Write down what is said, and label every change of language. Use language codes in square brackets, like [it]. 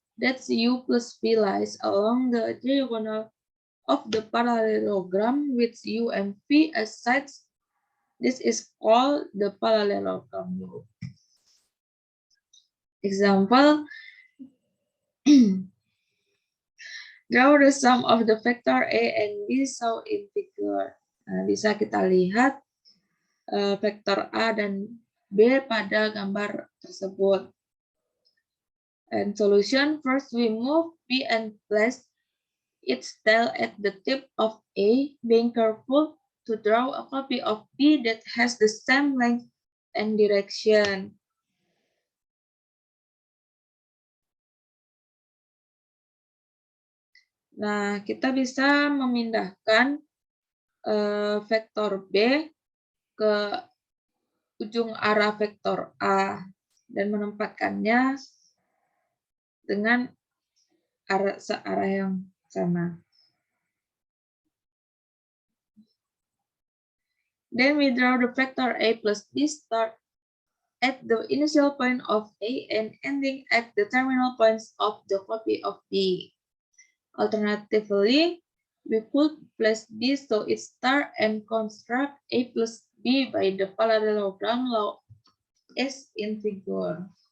[en] That's U plus V lies along the diagonal of the parallelogram with U and V as sides. This is called the parallelogram rule. Example, Draw the sum of the vector A and B shown in figure. [id] Nah, bisa kita lihat vektor A dan B pada gambar tersebut. [en] And solution, first we move B and place its tail at the tip of A, being careful to draw a copy of B that has the same length and direction. [id] Nah, kita bisa memindahkan vektor B ke ujung arah vektor A dan menempatkannya dengan searah yang sama. [en] Then we draw the vector A plus B start at the initial point of A and ending at the terminal points of the copy of B. Alternatively, we could place B so it start and construct A plus B by the parallelogram law as in figure.